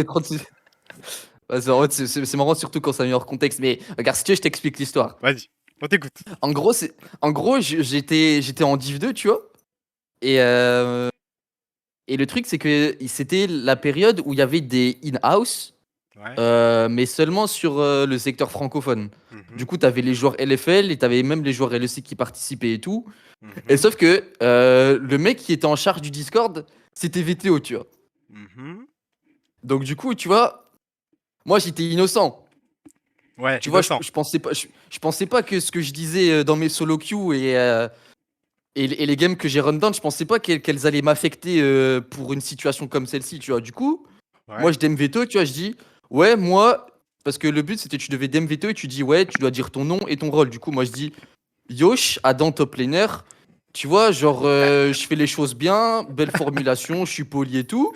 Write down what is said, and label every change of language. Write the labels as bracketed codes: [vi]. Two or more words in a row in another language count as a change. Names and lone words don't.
[fr] les 36. Ouais, en fait, c'est marrant surtout quand ça met hors contexte. Mais regarde, si tu veux, je t'explique l'histoire. Vas-y, on t'écoute. En gros, j'étais en Div 2, tu vois. Et, euh, et le truc, c'est que c'était la période où il y avait des in-house, Ouais. mais seulement sur le secteur francophone. Du Mhm. coup, tu avais les joueurs LFL et tu avais même les joueurs LEC qui participaient et tout. Et Mhm. sauf que le mec qui était en charge du Discord, c'était VTO, tu vois. Mhm. Donc du coup, tu vois, moi j'étais innocent. Ouais, Tu vois, innocent. je pensais pas que ce que je disais dans mes [en] solo queues [fr] et les games que j'ai [en] run down, [fr] je pensais pas qu'elles allaient m'affecter pour une situation comme celle-ci, tu vois. Du coup, moi Ouais. je DM veto, tu vois, je dis, ouais, moi, parce que le but c'était tu devais DM veto et tu dis, ouais, tu dois dire ton nom et ton rôle. Du coup, moi je dis, Yosh, Adam [en] top laner, [fr] tu vois, genre, je fais les choses bien, belle formulation, je suis poli et tout.